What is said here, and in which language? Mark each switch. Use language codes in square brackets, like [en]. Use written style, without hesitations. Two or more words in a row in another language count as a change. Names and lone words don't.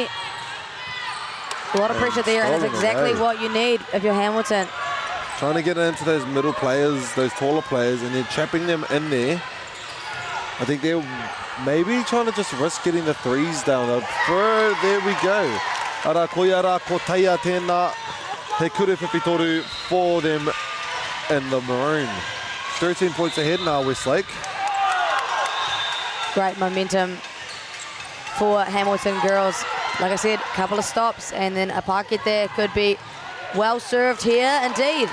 [en] A lot of pressure there, and that's exactly what you need if you're Hamilton. Trying to get into those middle players, those taller players, and then trapping them in there. I think they're maybe trying to just risk getting the 3s down. There we go. [mi] Ara koiara ko taia tēnā. He kuru whiwhi toru [en] for them in the maroon. 13 points ahead now, Westlake. Great momentum for Hamilton girls. Like I said, a couple of stops and then a pocket there could be well served here indeed.